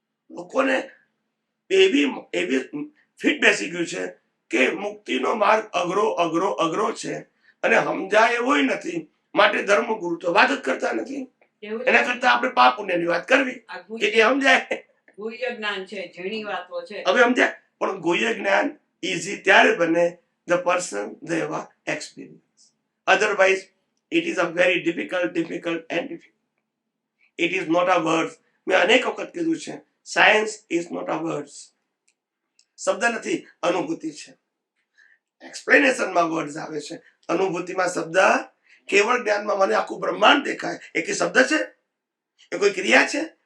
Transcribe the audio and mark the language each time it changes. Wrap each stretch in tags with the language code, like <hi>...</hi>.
<gu>લોકોને એવી ફિટ બેસી ગયું છે કે મુક્તિનો માર્ગ અઘરો અઘરો અઘરો છે અને સમજાય એવોય નથી, માટે ધર્મગુરુ તો વાત જ કરતા નથી. એના કરતા આપણે પાપ પુણ્યની વાત કરવી કે જે સમજાય. ગુહ્ય જ્ઞાન છે, ઝીણી વાતો છે. હવે સમજાય, પણ ગુહ્ય જ્ઞાન ઇઝી ત્યારે બને</gu> <en>the person they have experience. Otherwise, it is a very difficult and difficult. It is not a words.</en> <gu>મેં અનેક વખત કીધું છે,</gu> <en>science is not a words.</en> <gu>શબ્દ નથી, અનુભૂતિ છે. એક્સપ્લેનેશનમાં વર્ડ્સ આવે છે, અનુભૂતિમાં શબ્દ. કેવળ જ્ઞાનમાં મને આખું બ્રહ્માંડ દેખાય, એ કે શબ્દ છે, એ કોઈ ક્રિયા છે?</gu>